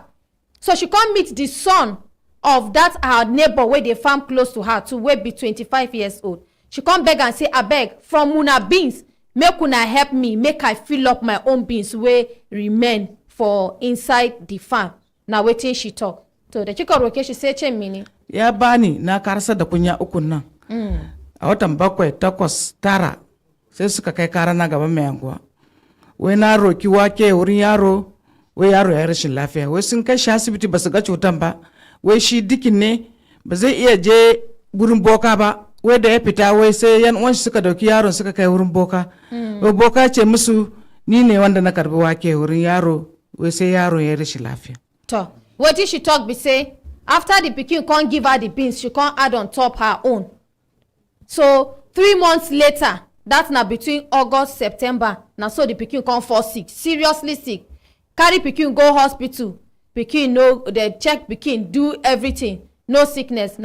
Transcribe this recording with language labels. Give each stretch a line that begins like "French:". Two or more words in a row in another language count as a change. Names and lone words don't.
Nigerian Pidgin: So she can't meet the son of that her neighbor wey dey farm close to her, to wey be 25 years old. She come beg and say, abeg, from una beans make una help me make I fill up my own beans wey remain for inside the farm. na wetin she talk.
Hausa: To da kika roke shi sai ce mini. Ya bani na karasa da kunya ukun nan. A watan 7, 8, 9 sai suka kai kara na gaban mai anguwa. Wai na roki wake wurin yaro, wai yaro ya rashin lafiya. Wai sun kai shi asibiti ba su ga cutan ba. Wai shi dikin ne ba zai iya je gurin boka ba. Wai da ya fita wai sai yan uwan suka dauki yaron suka kai wurin boka. Wai boka ce musu ni ne wanda na karbi wake wurin yaro, wai sai yaro ya rashin lafiya. To,
Nigerian Pidgin: wetin she talk be say after the pikin come give her the beans, she come add on top her own. So 3 months later, that na between August, September, na so the pikin come fall sick, seriously sick. Carry pikin go hospital, pikin no, they check pikin, do everything, no sickness.